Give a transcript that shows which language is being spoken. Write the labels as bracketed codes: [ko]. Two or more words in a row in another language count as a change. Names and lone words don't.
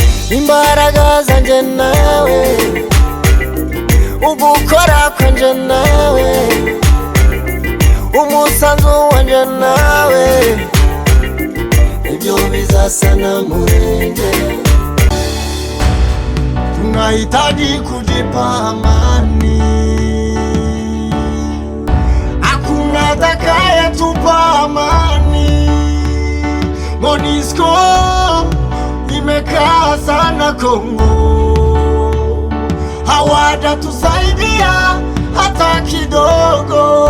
[rw] Imbaraga zanjye nawe, ugukora kwanje nawe, umusanzu wanje nawe, ibyo bizasa na murenge. [sw] Tunahitaji kujipa amani, hakuna atakayetupa amani. monusco imekaa sana Kongo, hawatatusaidia hata kidogo.